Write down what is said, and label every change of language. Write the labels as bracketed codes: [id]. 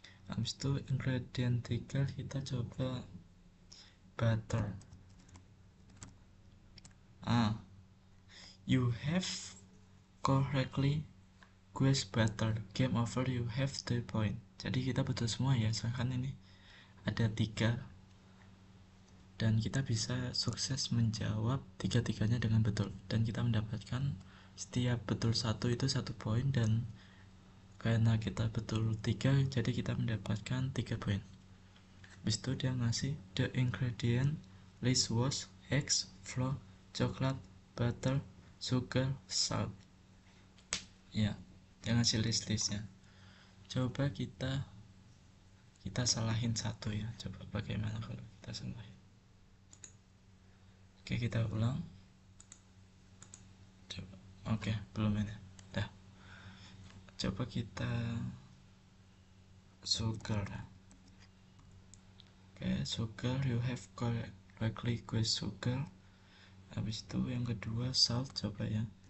[id] Habis itu ingredient 3 kita coba butter. [en] You have correctly guessed butter. Game over, you have 3 point. [id] Jadi kita betul semua ya, soalnya kan ini ada 3 dan kita bisa sukses menjawab tiga-tiganya dengan betul, dan kita mendapatkan setiap betul satu itu 1 poin, dan karena kita betul 3 jadi kita mendapatkan 3 poin. Habis itu dia ngasih [en] the ingredient list was eggs, flour, coklat, butter, sugar, salt. [id] Ya, dia ngasih listnya. Coba kita salahin satu ya. Coba bagaimana kalau kita salahin. Oke, kita ulang. Coba. Oke, belum ini. Dah. Coba kita sugar. [en] Oke, sugar, you have correctly guessed sugar. [id] Habis itu yang kedua salt, coba ya.